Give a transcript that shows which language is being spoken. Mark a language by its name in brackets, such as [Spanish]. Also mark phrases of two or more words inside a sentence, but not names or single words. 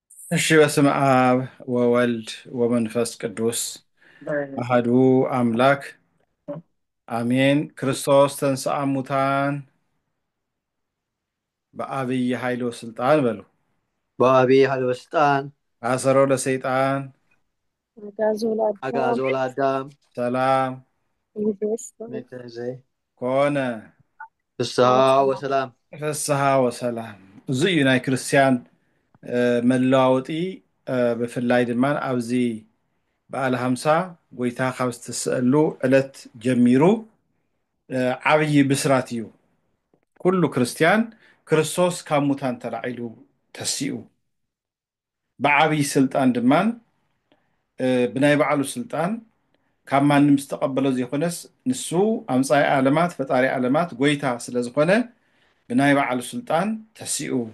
[Geez] እሺ በስመ አብ ወወልድ ወመንፈስ ቅዱስ አሐዱ አምላክ አሜን። ክርስቶስ ተንሥአ እሙታን በአብይ ኃይል ወስልጣን [Amharic] በሉ። [Geez] በአብይ ኃይል ወስልጣን አሰሮ ለሰይጣን አጋዞ ለአዳም አግዓዞ ለአዳም ሰላም ይቤስቶ መትሕዘይ ኮነ ፍስሐ ወሰላም። ፍስሐ ወሰላም። [Tigrinya] እዚ እዩ ናይ ክርስቲያን መለዋወጢ ብፍላይ ድማ ኣብዚ በዓለ ሃምሳ ጎይታ ካብ ዝተስአሉ ዕለት ጀሚሩ ዓብይ ብስራት እዩ። ኩሉ ክርስቲያን ክርስቶስ ካብ ሙታን ተላዒሉ ተሲኡ ብዓብይ ስልጣን ድማን ብናይ ባዕሉ ስልጣን ካብ ማንም ዝተቐበሎ ዘይኮነስ ንሱ ኣምፃኢ ዓለማት ፈጣሪ ዓለማት ጎይታ ስለ ዝኾነ ብናይ ባዕሉ ስልጣን ተሲኡ